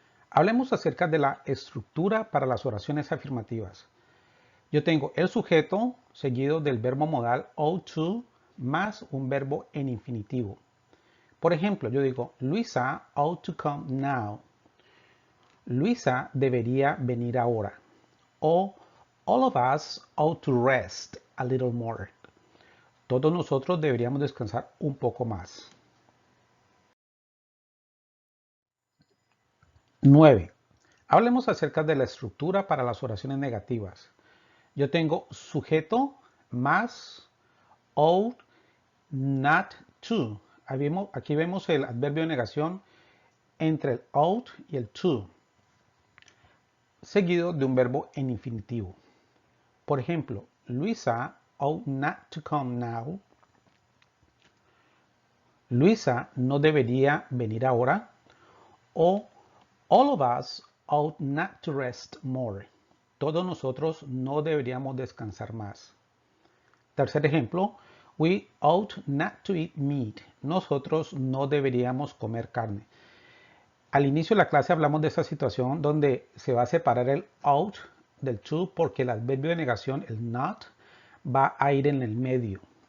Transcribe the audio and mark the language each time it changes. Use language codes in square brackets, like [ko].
[es] Hablemos acerca de la estructura para las oraciones afirmativas. Yo tengo el sujeto seguido del verbo modal ought to más un verbo en infinitivo. Por ejemplo, yo digo, [en] Luisa ought to come now. [es] Luisa debería venir ahora. [en] O all of us ought to rest a little more. [es] Todos nosotros deberíamos descansar un poco más. 9. Hablemos acerca de la estructura para las oraciones negativas. Yo tengo sujeto más ought not to. Aquí vemos el adverbio de negación entre el ought y el to, seguido de un verbo en infinitivo. Por ejemplo, [en] Luisa ought not to come now. [es] Luisa no debería venir ahora. [en] O all of us ought not to rest more. [es] Todos nosotros no deberíamos descansar más. Tercer ejemplo, [en] we ought not to eat meat. [es] Nosotros no deberíamos comer carne. Al inicio de la clase hablamos de esa situación donde se va a separar el ought del to porque el adverbio de negación, el not, va a ir en el medio.